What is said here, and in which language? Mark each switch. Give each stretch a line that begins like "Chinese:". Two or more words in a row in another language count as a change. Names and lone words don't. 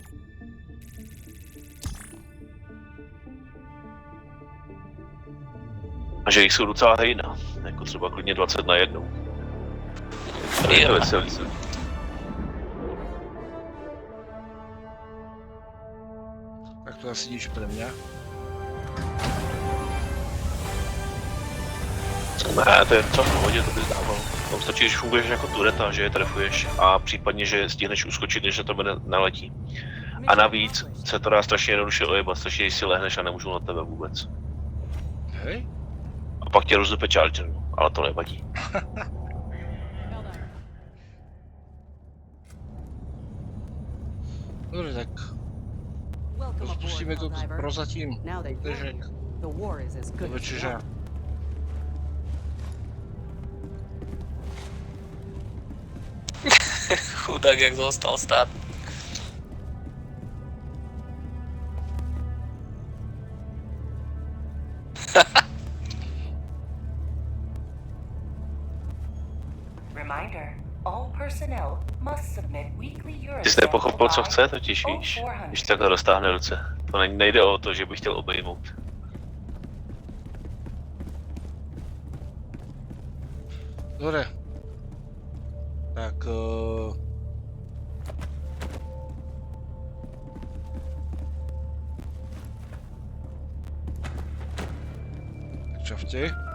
Czech: A že jich jsou docela hejna, jako třeba klidně 20 na jednou. To je to veselý.
Slovak: Tak to asi nič pre mňa.
Czech: Ne, to je docela v pohodě, to bys dával. Tam stačí, když funguješ jako tureta, že je trefuješ a případně, že stihneš uskočit, než na tebe naletí. A navíc se to dá strašně jednoduše ojebat, stačí, když si lehneš a nemůžu na tebe vůbec. Hej? A pak tě rozdupe charger, no, ale to nevadí.
Slovak: Dobre, tak spustíme to prozatím bežek do večeře. Chudák, jak zostal stát.
English: Reminder, all personnel must submit weekly
Czech: Ty jsi nepochopil, co chce totiž, víš? Když takhle roztáhne ruce. To nejde o to, že bych chtěl obejmout.
Slovak: Dobre. Tak... Čafte.